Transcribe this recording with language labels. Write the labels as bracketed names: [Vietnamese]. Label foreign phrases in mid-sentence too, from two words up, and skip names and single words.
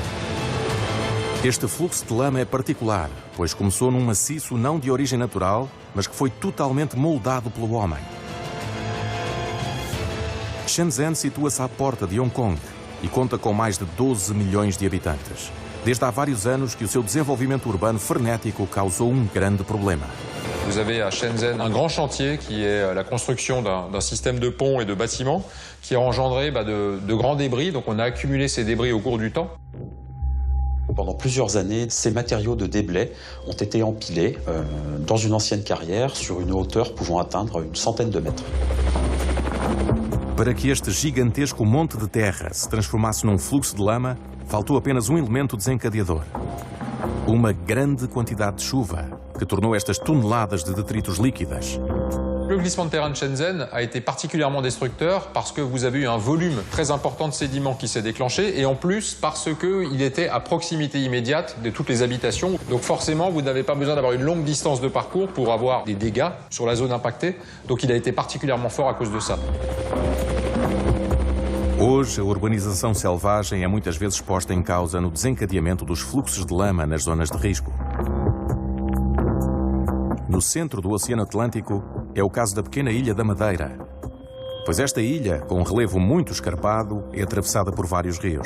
[Portuguese] Este fluxo de lama é particular, pois começou num maciço não de origem natural, mas que foi totalmente moldado pelo homem. Shenzhen situa-se à porta de Hong Kong e conta com mais de 12 milhões de habitantes. Desde há vários anos que o seu desenvolvimento urbano frenético causou um grande problema. [French] Vous avez à Shenzhen un grand chantier qui est la construction d'un système de ponts et de bâtiments qui a engendré de grands débris. Donc on a accumulé ces débris au cours du temps. Pendant plusieurs années, ces matériaux de déblai ont été empilés dans une ancienne carrière sur une hauteur pouvant atteindre une centaine de mètres. [Portuguese] Para que este gigantesco monte de terra se transformasse num fluxo de lama, faltou apenas um elemento desencadeador. Uma grande quantidade de chuva, que tornou estas toneladas de detritos líquidas. [French] Le glissement de terrain de Shenzhen a été particulièrement destructeur parce que vous avez eu un volume très important de sédiments qui s'est déclenché et en plus parce qu'il était à proximité immédiate de toutes les habitations. Donc forcément, vous n'avez pas besoin d'avoir une longue distance de parcours pour avoir des dégâts sur la zone impactée. Donc il a été particulièrement fort à cause de ça. [Portuguese] Hoje, a urbanização selvagem é muitas vezes posta em causa no desencadeamento dos fluxos de lama nas zonas de risco. No centro do Oceano Atlântico é o caso da pequena ilha da Madeira, pois esta ilha, com um relevo muito escarpado, é atravessada por vários rios.